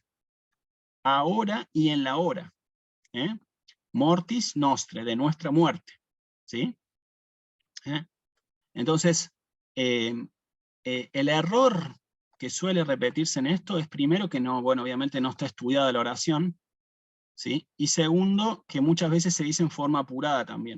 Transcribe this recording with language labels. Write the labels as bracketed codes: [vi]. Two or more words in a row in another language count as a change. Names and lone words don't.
[es] Ahora y en la hora. [la] Mortis nostre, [es] de nuestra muerte. ¿Sí? Entonces, el error que suele repetirse en esto es primero que no, bueno, obviamente no está estudiada la oración, ¿sí? Y segundo, que muchas veces se dice en forma apurada también.